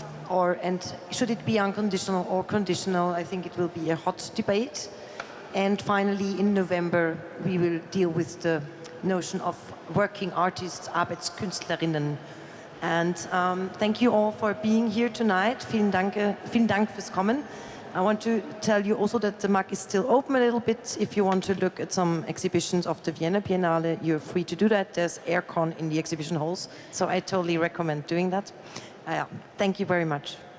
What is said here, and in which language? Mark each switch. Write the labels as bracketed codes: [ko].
[en] And should it be unconditional or conditional? I think it will be a hot debate. And finally, in November, we will deal with the notion of working artists, Arbeitskünstlerinnen. And thank you all for being here tonight. [de] Vielen Dank fürs Kommen. [en] I want to tell you also that the MAK is still open a little bit. If you want to look at some exhibitions of the Vienna Biennale, you're free to do that. There's aircon in the exhibition halls, so I totally recommend doing that. Thank you very much.